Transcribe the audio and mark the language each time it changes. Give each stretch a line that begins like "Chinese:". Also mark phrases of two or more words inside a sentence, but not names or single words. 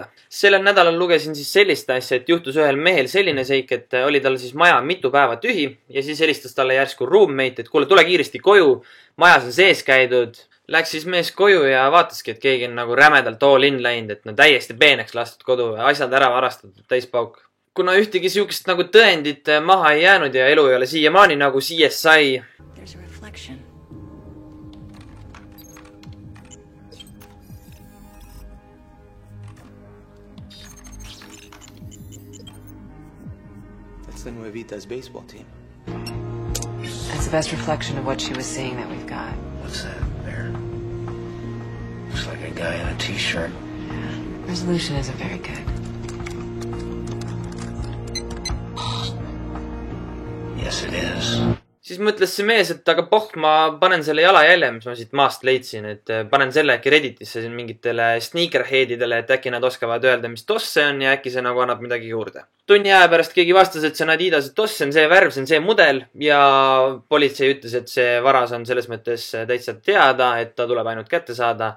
Estonian: Sellel nädalal lugesin siis sellist asja, et juhtus ühel mehel selline seik, et oli tal siis maja mitu päeva tühi ja siis helistas talle järsku roommate, et kuule, tule kiiresti koju, majas on sees käidud. Läks siis mees koju ja vaataski, et keegi on nagu rämedalt
English: all in
Estonian: läinud, et no täiesti peeneks lastud kodu ja asjad ära varastatud, täispauk. Kuna ühtegi siukest nagu tõendit maha ei jäänud ja elu ei ole siiamaani nagu CSI.
English: There's a reflection. That's the Nuevita's baseball team. That's the best reflection of what she was seeing that we've got. What's that there? Looks like a guy in a t-shirt. Yeah. Resolution isn't very good. Yes, it is.
Estonian: Siis mõtles see mees, et aga poh, ma panen selle jalajälje, mis ma siit maast leidsin, et panen selle äkki Redditisse siin mingitele sneakerheadidele, et äkki nad oskavad öelda, mis toss see on ja äkki see nagu annab midagi juurde. Tunni aja pärast keegi vastas, et see on Adidase toss, see on see värv, see on see mudel ja politsei ütles, et see varas on selles mõttes täitsa teada, et ta tuleb ainult kätte saada.